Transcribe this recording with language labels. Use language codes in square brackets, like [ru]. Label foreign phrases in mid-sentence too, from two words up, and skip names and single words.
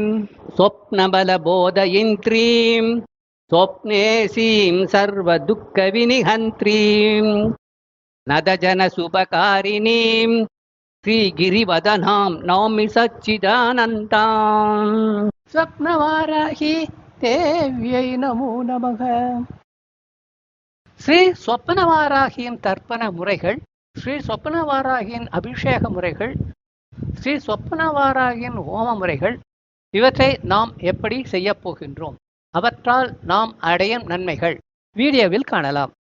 [sa] स्वप्नबलबोधयन्त्रीं स्वप्नेशीं सर्वदुःखविनिहन्त्रीं नदजनशुभकारिणीं श्रीगिरिवदनां नौमि सच्चिदानन्दाम् स्वप्नवाराहि देव्यै नमो नमः. [ta] ஸ்ரீ சொப்பனவாராகியின் தர்ப்பண முறைகள், ஸ்ரீ சொப்பனவாராகியின் அபிஷேக முறைகள், ஸ்ரீ சொப்பனவாராகியின் ஹோம முறைகள் இவற்றை நாம் எப்படி செய்ய போகின்றோம், அவற்றால் நாம் அடையும் நன்மைகள் வீடியோவில் காணலாம்.